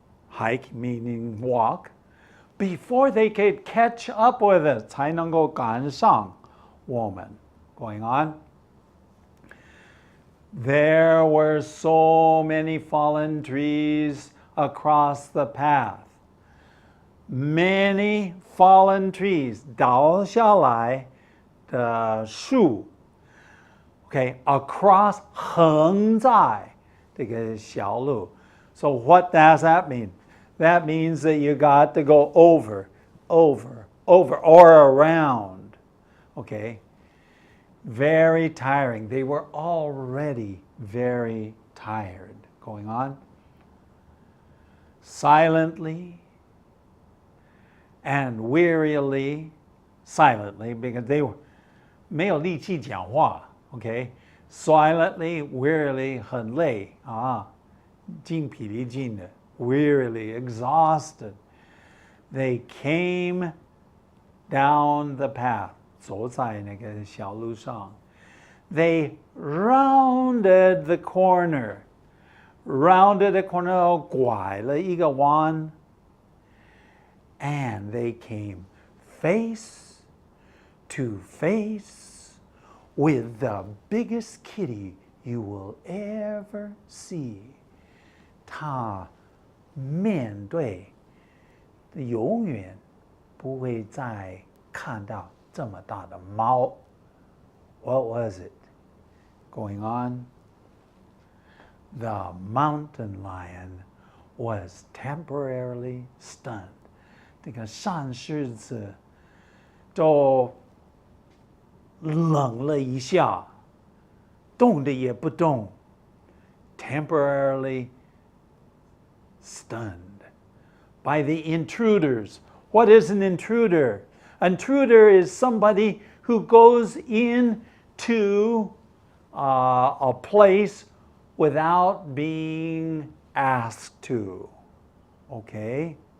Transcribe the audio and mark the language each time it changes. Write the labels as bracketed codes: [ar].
[en] Hike meaning walk. Before they could catch up with it, [zh] 才能够赶上我们。 [en] Going on. There were so many fallen trees across the path. Many fallen trees, [zh] 倒下来的树。 [en] Okay, across [zh] 横在这个小路。 [en] So what does that mean? That means that you got to go over, or around. Okay? Very tiring. They were already very tired. Going on. Silently and wearily, silently, because they were [zh] 没有力气讲话 [en] okay? Silently, wearily, [zh] 很累精疲力尽的 [en] wearily, exhausted. They came down the path, [zh] 走在那个小路上. [en] They rounded the corner. Rounded the corner, [zh] 拐了一个弯. [en] And they came face to face with the biggest kitty you will ever see. [zh] 他面对永远不会再看到这么大的猫。 [en] What was it? Going on. The mountain lion was temporarily stunned. [zh] 这个山狮子就冷了一下，动的也不动。 [en] Temporarily stunned by the intruders. What is an intruder? An intruder is somebody who goes into a place without being asked to. Okay?